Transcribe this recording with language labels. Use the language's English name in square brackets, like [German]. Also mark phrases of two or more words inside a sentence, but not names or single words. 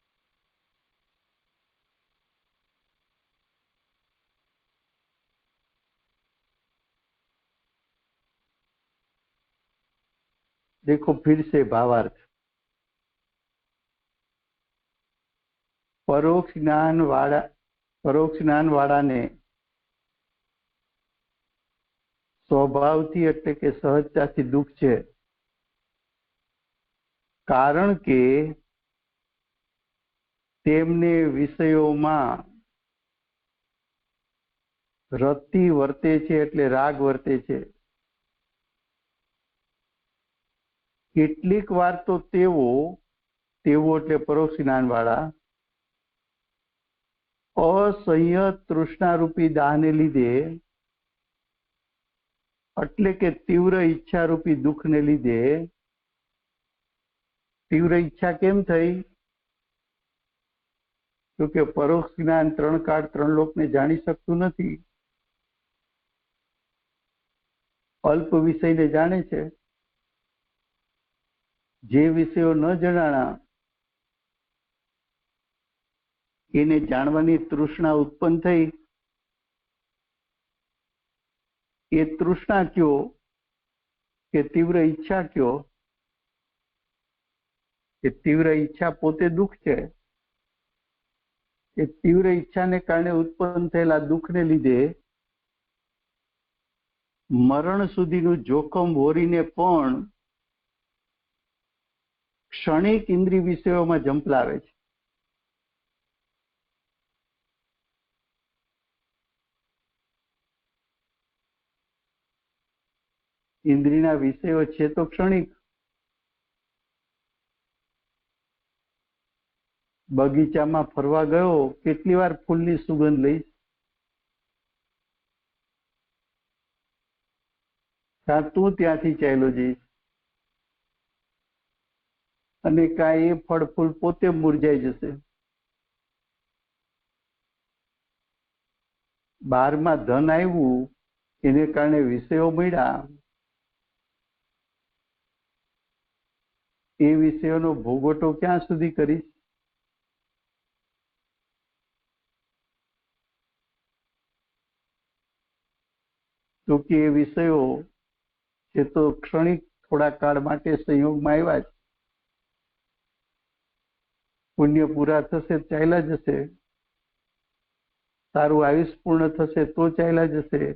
[Hindi] देखो फिर से भावार्थ। [Gujarati] પરોક્ષ જ્ઞાન વાળા ને સ્વભાવથી એટલે કે સહજતાથી દુઃખ છે, કારણ કે તેમને વિષયોમાં રતિ વર્તે છે, એટલે રાગ વર્તે છે। કેટલીક વાર તો તેઓ એટલે પરોક્ષ જ્ઞાન વાળા અસહ્ય તૃષ્ણારૂપી દાહને લીધે એટલે કે તીવ્ર ઇચ્છા રૂપી દુખ ને લીધે। તીવ્ર ઇચ્છા કેમ થઈ? क्योंकि પરોક્ષ જ્ઞાન ત્રણ કાળ ત્રણ લોક ને જાણી શકતું નથી, અલ્પ વિષય ને જાણે છે। જે વિષયો ન જણાણા એને જાણવાની તૃષ્ણા ઉત્પન્ન થઈ। [Hindi] ये तृष्णा क्यों के तीव्र इच्छा क्यों? ये तीव्र इच्छा पोते दुख है। [Gujarati] ये તીવ્ર ઇચ્છા ને કારણે ઉત્પન્ન થયેલા દુખ ને લીધે મરણ સુધીનું જોખમ વોરીને પણ ક્ષણિક ઇન્દ્રિય વિષયોમાં ઝંપલાવે છે। ઇંદ્રિયના વિષયો છે તો ક્ષણિક। બગીચામાં ફરવા ગયો, કેટલી વાર ફૂલની સુગંધ લઈશ? કાં તું ત્યાંથી ચાલ્યો જઈશ અને કાં એ ફળ ફૂલ પોતે મુરઝાઈ જશે। 12मां धन आव्युं એને કારણે વિષયો મળ્યા, એ વિષયોનો ભોગવટો ક્યાં સુધી કરીશ? તો કે એ વિષયો એ તો ક્ષણિક થોડા કાળ માટે સંયોગમાં આવ્યા જ, પુણ્ય પૂરા થશે ચાલ્યા જશે, તારું આયુષ પૂર્ણ થશે તો ચાલ્યા જશે,